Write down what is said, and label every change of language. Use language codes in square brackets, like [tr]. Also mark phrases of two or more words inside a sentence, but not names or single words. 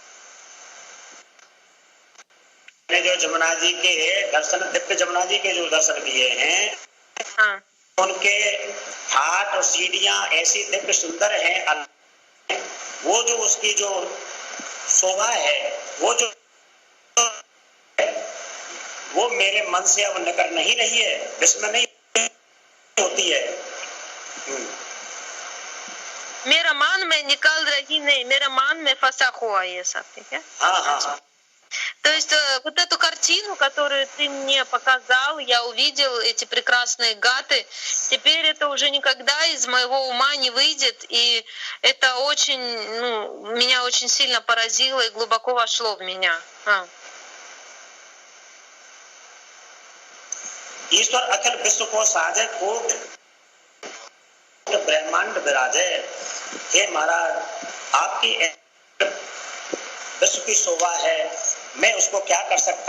[hi] जो जमुना जी के दर्शन, दिव्य जमुना जी के जो दर्शन किए हैं, उनके हाथ और सीढ़ियां ऐसी दिव्य सुंदर हैं, वो जो उसकी जो शोभा है, वो मेरे मन से अब निकल नहीं रही है, विस्मय नहीं होती है। मेरा मन में निकल रही नहीं, मेरा मन में फंसा हुआ ये सब, ठीक है? हाँ। [ru] То есть вот эту картину, которую ты мне показал, я увидел эти прекрасные гаты. Теперь это уже никогда из моего ума не выйдет, и это очень, меня очень сильно поразило и глубоко вошло в меня. [hi] ईश्वर अखिल विश्व को साजे कोट ब्रह्मांड विराजे। हे महाराज, आपकी विश्व की शोभा है, मैं उसको क्या कर सकता।